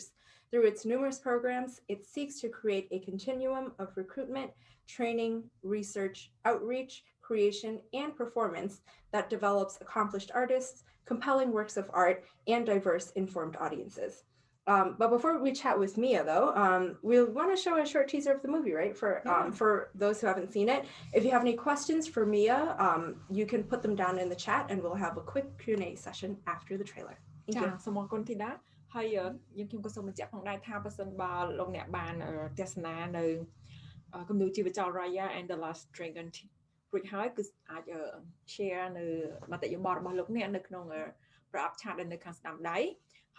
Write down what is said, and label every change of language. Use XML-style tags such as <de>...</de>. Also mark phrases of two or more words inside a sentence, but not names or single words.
<en>Through its numerous programs, it seeks to create a continuum of recruitment, training, research, outreach, creation, and performance that develops accomplished artists, compelling works of art, and diverse, informed audiences. But before we chat with Mia, though, we want to show a short teaser of the movie, right? For those who haven't seen it. If you have any questions for Mia, you can put them down in the chat, and we'll have a quick Q&A session after the trailer. Thank you.</en> <km>សូមអរគុណធីតាហើយយើងខ្ញុំក៏សូមបញ្ជាក់ផងដែរថាបើសិនបើលោកអ្នកបានទស្សនានៅគំនូរជីវចល Raya and the Last Dragon រួចហើយគឺអាច share នៅមតិយោបល់របស់លោកអ្នកនៅក្នុងប្រអប់ឆាតនៅខាងស្ដាំដៃហើយ</km>